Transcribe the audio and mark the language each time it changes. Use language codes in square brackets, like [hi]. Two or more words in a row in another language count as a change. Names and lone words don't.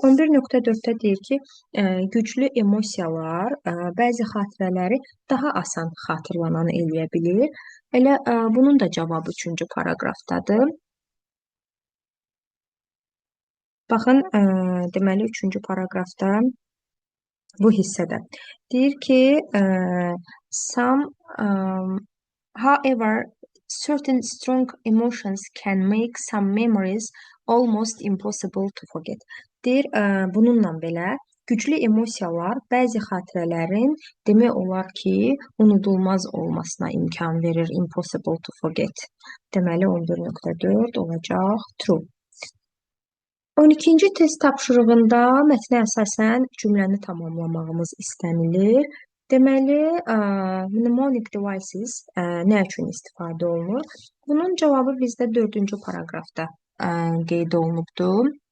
[az] 11.4-də deyir ki, güclü emosiyalar bəzi xatirələri daha asan xatırlanan eləyə bilir. Elə bunun da cavabı 3-cü paraqrafdadır. Baxın, deməli 3-cü paraqrafda bu hissədə deyir ki, [en] however, certain strong emotions can make some memories almost impossible to forget. [az] Deyir, bununla belə güclü emosiyalar bəzi xatirələrin demək olar ki, unudulmaz olmasına imkan verir, [en] impossible to forget. [az] Deməli 11.4 olacaq true. 12-ci test tapşırığında mətnə əsasən cümləni tamamlamağımız istənilir. Deməli, [en] mnemonic devices [az] nə üçün istifadə olunur? Bunun cavabı bizdə 4-cü paraqrafda qeyd olunubdur.